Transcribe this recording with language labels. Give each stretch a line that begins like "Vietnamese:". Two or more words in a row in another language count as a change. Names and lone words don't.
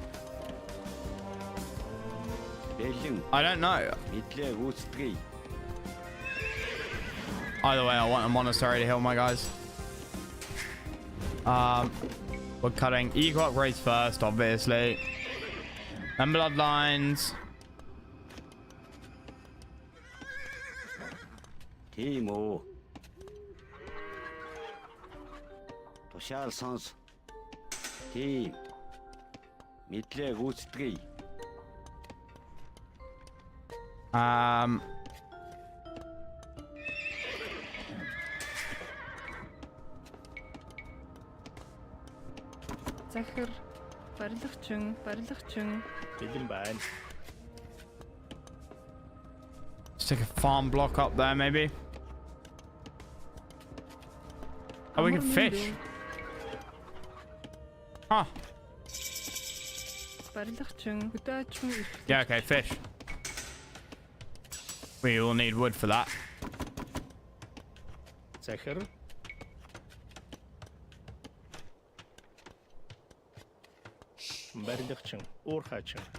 English: I don't know. Either way, I want a monastery to heal my guys. We're cutting eco upgrades first, obviously. And bloodlines. Timo. Toshal sans. Team. Midleg útstri.
Mongolian: Захир, барилгачин. Бэлэн байна.
English: Stick a farm block up there, maybe. Oh, we can fish. Huh. Yeah, okay, fish. We will need wood for that.
Mongolian: Захир. Барилгачин, Урхачин.